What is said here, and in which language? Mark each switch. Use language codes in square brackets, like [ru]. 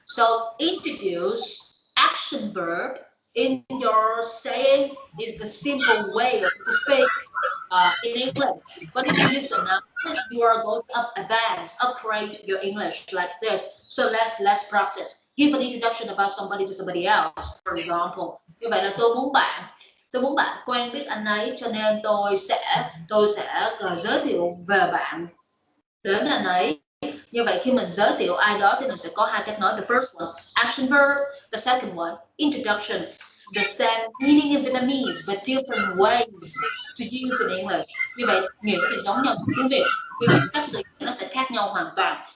[en] So introduce action verb in your saying is the simple way to speak in English. But if you use a noun, you are going to advance, upgrade your English like this. So let's practice. Give an introduction about somebody to somebody else. For example, [vi] như vậy là tôi muốn bạn quen biết anh ấy, cho nên tôi sẽ giới thiệu về bạn đến anh ấy. Như vậy khi mình giới thiệu ai đó thì mình sẽ có hai cách nói. [en] The first one, action verb. The second one, introduction. The same meaning in Vietnamese but different ways to use in English. [vi] Như vậy nghĩa thì giống nhau trong tiếng Việt. Như vậy cách sử dụng nó sẽ khác nhau hoàn toàn.